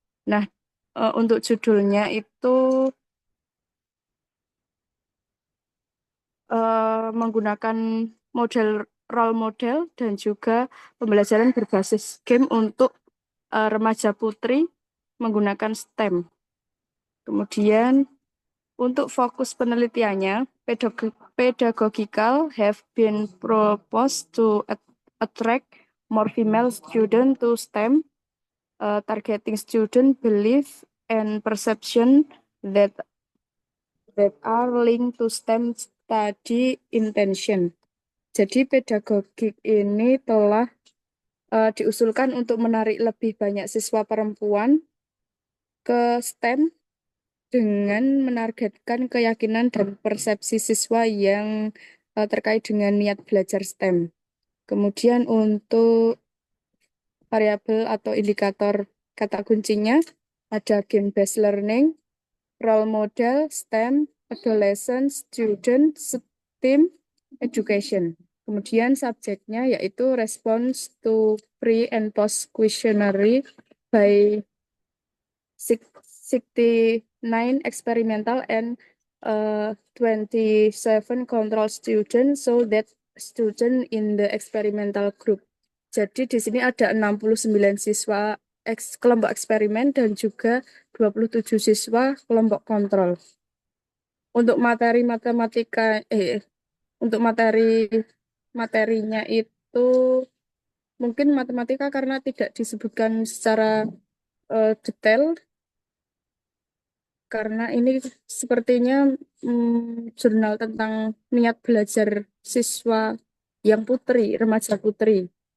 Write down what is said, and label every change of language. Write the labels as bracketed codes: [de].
[id] Nah, untuk judulnya itu menggunakan model role model dan juga pembelajaran berbasis game untuk remaja putri menggunakan STEM. Kemudian untuk fokus penelitiannya, [en] pedagogical have been proposed to attract more female students to STEM, targeting student belief and perception that are linked to STEM study intention. [id] Jadi pedagogik ini telah diusulkan untuk menarik lebih banyak siswa perempuan ke STEM dengan menargetkan keyakinan dan persepsi siswa yang terkait dengan niat belajar STEM. Kemudian untuk variabel atau indikator kata kuncinya ada game-based learning, role model, STEM, adolescent, student, STEM, education. Kemudian subjeknya yaitu [en] response to pre and post questionnaire by 69 experimental and 27 control students, so that student in the experimental group. [id] Jadi di sini ada 69 siswa kelompok eksperimen dan juga 27 siswa kelompok kontrol. Untuk materi matematika untuk materinya itu mungkin matematika karena tidak disebutkan secara detail, karena ini sepertinya jurnal tentang niat belajar siswa yang putri, remaja putri.